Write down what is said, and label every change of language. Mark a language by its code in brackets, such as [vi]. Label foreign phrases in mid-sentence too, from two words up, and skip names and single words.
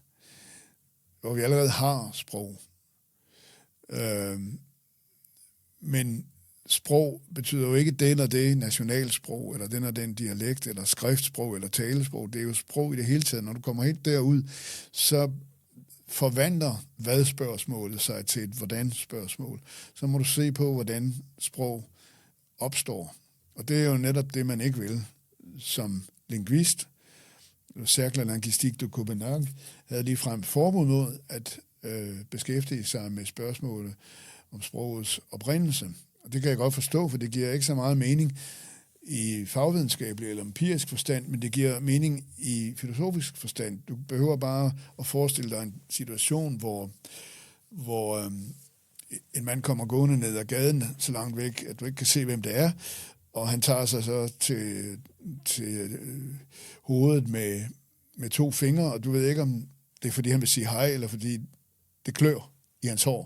[da] Hvor vi allerede har sprog. Men sprog betyder jo ikke det eller det nationalsprog, eller den og den dialekt, eller skriftsprog, eller talesprog. Det er jo sprog i det hele taget. Når du kommer helt derud, så forvandler hvad-spørgsmålet sig til et hvordan-spørgsmål. Så må du se på, hvordan sprog opstår. Og det er jo netop det, man ikke vil som lingvist. Cercle linguistique de Copenhague havde ligefrem forbud mod at beskæftige sig med spørgsmålet om sprogets oprindelse. Og det kan jeg godt forstå, for det giver ikke så meget mening i fagvidenskabelig eller empirisk forstand, men det giver mening i filosofisk forstand. Du behøver bare at forestille dig en situation, hvor en mand kommer gående ned ad gaden så langt væk, at du ikke kan se, hvem det er, og han tager sig så til hovedet med 2 fingre, og du ved ikke, om det er, fordi han vil sige hej, eller fordi det klør i hans hår.